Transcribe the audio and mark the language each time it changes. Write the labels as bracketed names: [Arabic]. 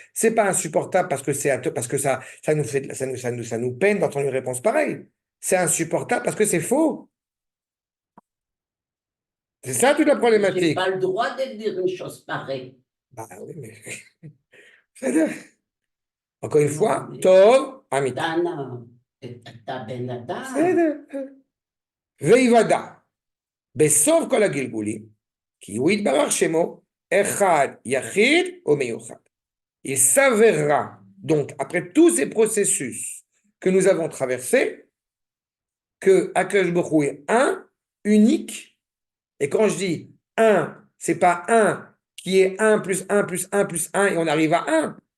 [French] C'est pas insupportable parce que ça nous peine d'entendre une réponse pareille. C'est insupportable parce que c'est faux. C'est ça toute la J'ai problématique. pas le droit de dire une chose pareille. Bah oui, mais encore une fois, mais- [Hebrew] Tov, Amit. Dana, אתה בן אדם. בסדר. ויוודע בסוף כל הגלגולים, כי הוא יתברך שמו אחד יחיד ומיוחד. [French] Il s'avérera, donc, après tous ces processus que nous avons traversés, que Akadosh Baruch Hu est un, unique, et quand je dis un, c'est pas un qui est 1 plus 1 plus 1 plus 1 et on arrive à 1.